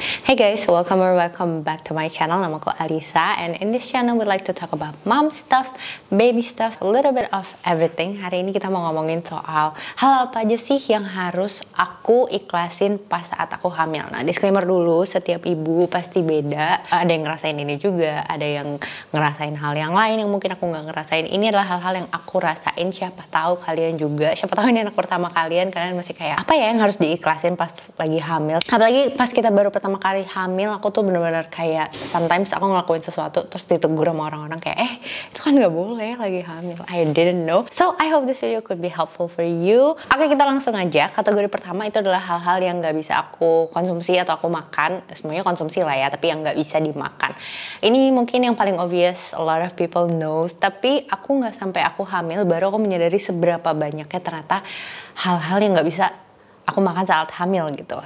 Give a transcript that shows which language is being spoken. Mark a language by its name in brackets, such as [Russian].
[English] Hey guys, welcome back to my channel. [Indonesian] Namaku [English] Alisa, and in this channel we like to talk about mom stuff, baby stuff, a little bit of everything. [Indonesian] Hari ini kita mau ngomongin soal hal apa aja sih yang harus aku ikhlasin pas saat aku hamil. Nah, disclaimer dulu, setiap ibu pasti beda. Ada yang ngerasain ini juga, ada yang ngerasain hal yang lain yang mungkin aku nggak ngerasain. Ini adalah hal-hal yang aku rasain. Siapa tahu kalian juga, siapa tahu ini anak pertama kalian masih kayak apa ya yang harus diikhlasin pas lagi hamil. Apalagi pas kita baru pertama kali hamil, aku tuh bener-bener kayak [English] sometimes [Indonesian] aku ngelakuin sesuatu terus ditegur sama orang-orang kayak itu kan nggak boleh lagi hamil. [English] I didn't know. So I hope this video could be helpful for you. [Indonesian] Oke, kita langsung aja. Kategori pertama itu adalah hal-hal yang nggak bisa aku konsumsi atau aku makan. Semuanya konsumsi lah ya, tapi yang nggak bisa dimakan. Ini mungkin yang paling obvious, [English] a lot of people knows. [Indonesian] Tapi aku nggak sampai aku hamil baru aku menyadari seberapa banyaknya ternyata hal-hal yang nggak bisa aku makan saat hamil gitu.